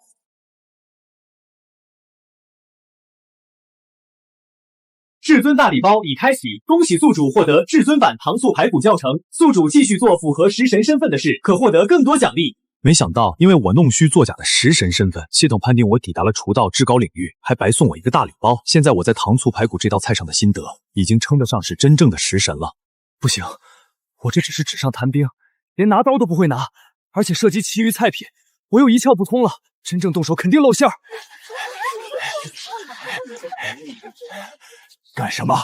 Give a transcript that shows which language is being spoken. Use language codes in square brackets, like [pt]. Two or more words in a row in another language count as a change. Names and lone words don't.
[zh] 至尊大禮包已開啟，恭喜宿主獲得至尊版糖醋排骨教程。宿主繼續做符合食神身份的事，可獲得更多獎勵。沒想到，因為我弄虛作假的食神身份，系統判定我抵達了廚道至高領域，還白送我一個大禮包。現在我在糖醋排骨這道菜上的心得，已經稱得上是真正的食神了。不行，我這只是紙上談兵，連拿刀都不會拿，而且涉及其餘菜品，我又一竅不通了。真正動手肯定露餡。幹什麼？